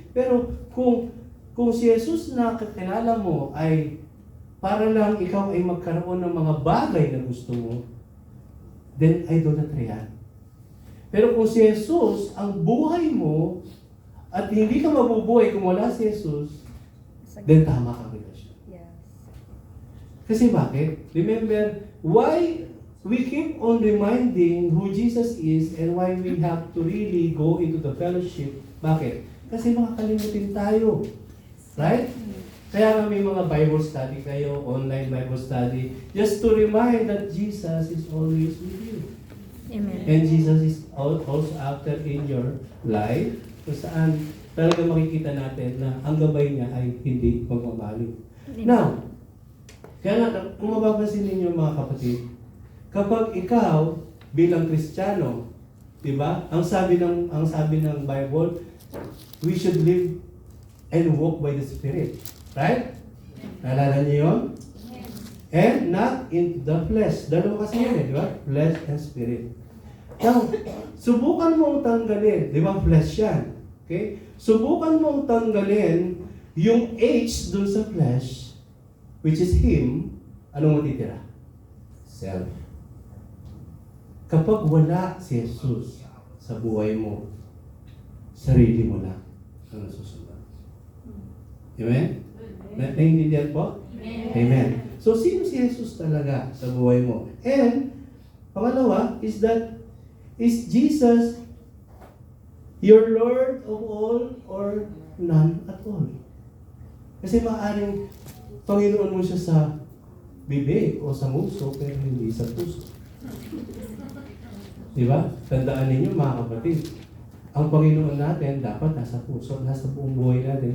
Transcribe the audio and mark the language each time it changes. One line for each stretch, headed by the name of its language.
Filipino: Pero kung si Jesus na kakilala mo ay para lang ikaw ay magkaroon ng mga bagay na gusto mo, then idolatry yan. Pero kung si Jesus ang buhay mo at hindi ka mabubuhay kung wala si Jesus, then tama ka relasyon.
English: Yes.
Filipino: Kasi bakit?
English: Remember, why we keep on reminding who Jesus is and why we have to really go into the fellowship.
Filipino: Bakit? Kasi makakalimutin tayo.
English: Right?
Filipino: Kaya nga may mga Bible study kayo,
English: online Bible study, just to remind that Jesus is always with you. Amen. And Jesus is also after in your life,
Filipino: kung saan talaga makikita natin na ang gabay niya ay hindi magmamaling. Now, kaya nga, kung mapapansin ninyo mga kapatid, kapag ikaw bilang Kristiyano, di ba? Ang sabi ng Bible,
English: we should live and walk by the Spirit. Right?
Filipino: Naalala niyo yun?
English: And not in the flesh.
Filipino: Dalawa kasi yun di ba?
English: Flesh and spirit.
Filipino: Now, subukan mong tanggalin, di ba? Flesh yan. Okay? Subukan mong tanggalin yung H dun sa flesh, which is Him, anong matitira? Self. Kapag wala si Jesus sa buhay mo, sarili mo lang ang nasusunod. Amen? Naiintindihan po? Amen. So, sino si Jesus talaga sa buhay mo?
English: And, pangalawa is that, is Jesus your Lord of all or none at all?
Filipino: Kasi maaaring Panginoon mo siya sa bibig o sa nguso, pero hindi sa puso. Diba? Tandaan ninyo mga kapatid, ang Panginoon natin dapat nasa puso, nasa buong buhay natin.